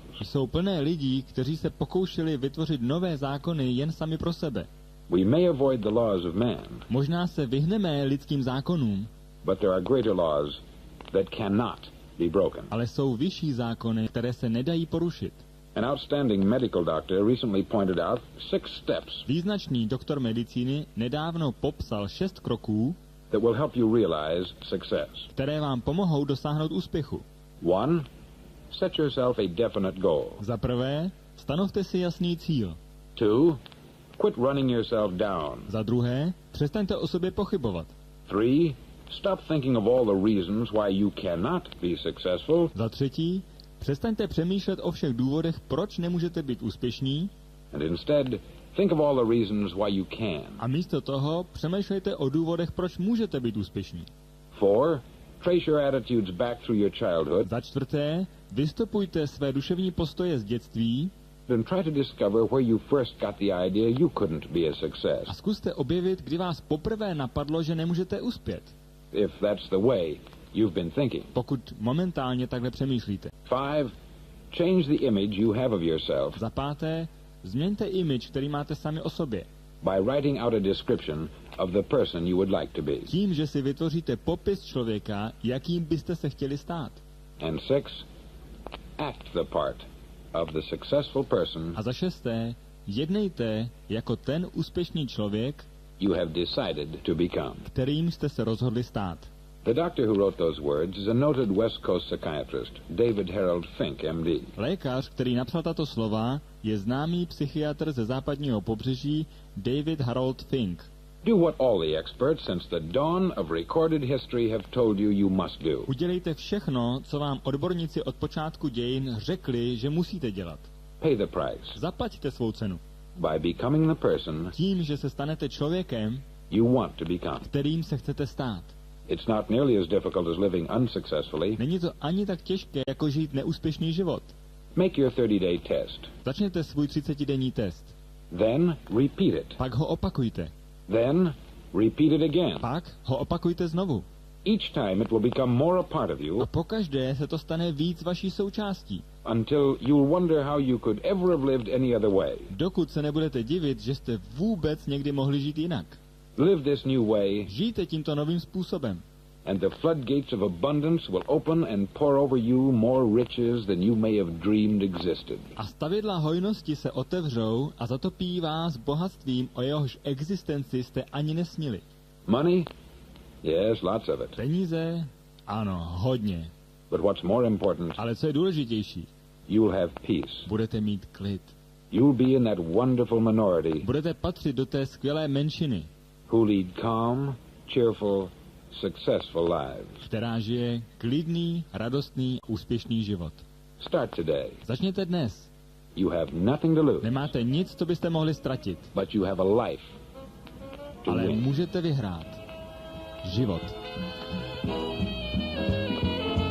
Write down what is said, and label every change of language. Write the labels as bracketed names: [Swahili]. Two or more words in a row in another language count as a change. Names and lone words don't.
[Czech] jsou plné lidí, kteří se pokoušeli vytvořit nové zákony jen sami pro sebe. [English] We may avoid the laws of man, [Czech] Možná se vyhneme lidským zákonům, [English] but there are greater laws that cannot be broken. [Czech] ale jsou vyšší zákony, které se nedají porušit. [English] An outstanding medical doctor recently pointed out 6 steps [Czech] Význačný doktor medicíny nedávno popsal 6 kroků, [English] that will help you realize success. [Czech] které vám pomohou dosáhnout úspěchu. [English] 1. Set yourself a definite goal. [Czech] Za prvé, stanovte si jasný cíl. [English] 2. Quit running yourself down. [Czech] Za druhé, přestaňte o sobě pochybovat. [English] 3. Stop thinking of all the reasons why you cannot be successful. [Czech] Za třetí, přestaňte přemýšlet o všech důvodech, proč nemůžete být úspěšní, [English] And instead, think of all the reasons why you can. [Czech] a místo toho přemýšlejte o důvodech, proč můžete být úspěšní. [English] 4. Trace your attitudes back through your childhood [Czech] Za čtvrté, vystupujte své duševní postoje z dětství [English] and try to discover where you first got the idea you couldn't be a success. [Czech] a zkuste objevit, kdy vás poprvé napadlo, že nemůžete uspět, [English] If that's the way you've been thinking. [Czech] pokud momentálně takhle přemýšlíte. [English] 5. Change the image you have of yourself [Czech] Za páté, změňte image, který máte sami o sobě, [English] by writing out a description of the person you would like to be. [Czech] tím, že si vytvoříte popis člověka, jakým byste se chtěli stát. [English] And 6. Act the part of the successful person [Czech] A za šesté, jednejte jako ten úspěšný člověk, [English] you have decided to become. [Czech] kterým jste se rozhodli stát. [English] The doctor who wrote those words is a noted West Coast psychiatrist, David Harold Fink, MD. [Czech] Lékař, který napsal tato slova, je známý psychiatr ze západního pobřeží David Harold Fink. [English] Do what all the experts since the dawn of recorded history have told you you must do. [Czech] Udělejte všechno, co vám odborníci od počátku dějin řekli, že musíte dělat. [English] Pay the price [Czech] Zaplaťte svou cenu. [English] by becoming the person [Czech] Tím, že se stanete člověkem, [English] you want to become. [Czech] kterým se chcete stát. [English] It's not nearly as difficult as living unsuccessfully. [Czech] Není to ani tak těžké, jako žít neúspěšný život. [English] Make your 30-day test. [Czech] Začněte svůj 30denní test. [English] Then repeat it. [Czech] Pak ho opakujte. [English] Then repeat it again. [Czech] Pak ho opakujte znovu. [English] Each time it will become more a part of you [Czech] A pokaždé se to stane víc vaší součástí. [English] until you'll wonder how you could ever have lived any other way. [Czech] Dokud se nebudete divit, že jste vůbec někdy mohli žít jinak. [English] Live this new way, [Czech] Žijte tímto novým způsobem. [English] and the floodgates of abundance will open and pour over you more riches than you may have dreamed existed. [Czech] A stavidla hojnosti se otevřou a zatopí vás bohatstvím, o jehož existenci jste ani nesnili. [English] Money? Yes, lots of it. [Czech] Peníze? Ano, hodně. [English] But what's more important, [Czech] Ale co je důležitější? [English] you'll have peace. [Czech] Budete mít klid. [English] You'll be in that wonderful minority [Czech] Budete patřit do té skvělé menšiny, [English] who lead calm, cheerful, successful lives. [Czech] která žije klidný, radostný, úspěšný život. [English] Start today. [Czech] Začněte dnes. [English] You have nothing to lose, [Czech] Nemáte nic, co byste mohli ztratit, [English] but you have a life to [Czech] ale [English] win. [Czech] můžete vyhrát život.